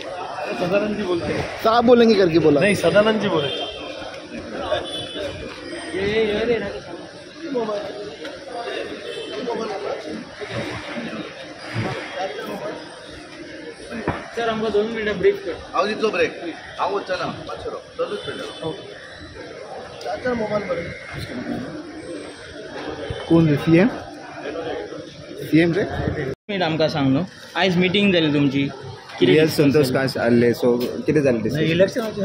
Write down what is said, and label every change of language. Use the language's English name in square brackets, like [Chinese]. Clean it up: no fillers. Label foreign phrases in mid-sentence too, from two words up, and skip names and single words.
[Hindi] सदानंद जी बोलते हैं. साहब बोलेंगे करके बोला. नहीं सदानंद जी बोले. ये सर हमको 2 मिनट ब्रेक कर. [Konkani] हांव दितलो ब्रेक. हांव वचना मातसो चलूच पडलो. मोबाईल कोण सीएम रे. मिनिट आमकां सांग न्हू आयज मिटींग जाली तुमची. BL संतोष काश आसले. सो कितें जालें